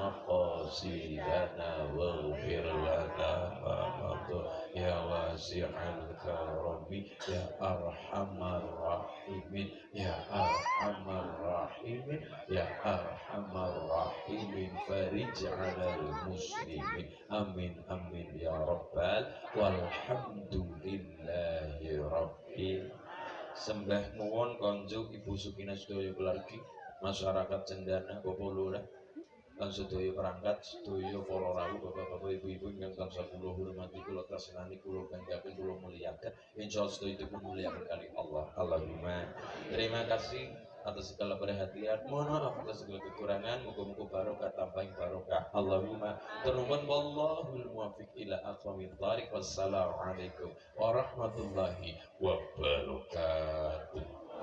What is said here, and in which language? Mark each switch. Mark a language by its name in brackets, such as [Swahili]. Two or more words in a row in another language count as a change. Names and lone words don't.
[Arabic] مقاصدنا واغفر لنا ما مضى يا واسع الكرم يا أرحم الراحمين يا أرحم الراحمين يا أرحم الراحمين فرج على المسلمين آمين آمين يا رب والحمد لله رب [Javanese] sembah nuwun konjuk Ibu Sukina sedaya keluargi masyarakat Cendana Bapak Lurah lan sedaya perangkat sedaya para rawuh bapak-bapak ibu-ibu ingkang tansah kula hormati kula tresnani kula banggaken kula muliaken insyaallah sedaya dipun muliaken kali Allah Allahumma [Indonesian] terima kasih atas segala perhatian mohon maaf atas segala kekurangan [Javanese] muga-muga barokah tampahing barokah Allahumma ternuwun [Arabic] والله الموفق إلى أقوم الطريق والسلام عليكم ورحمة الله وبركاته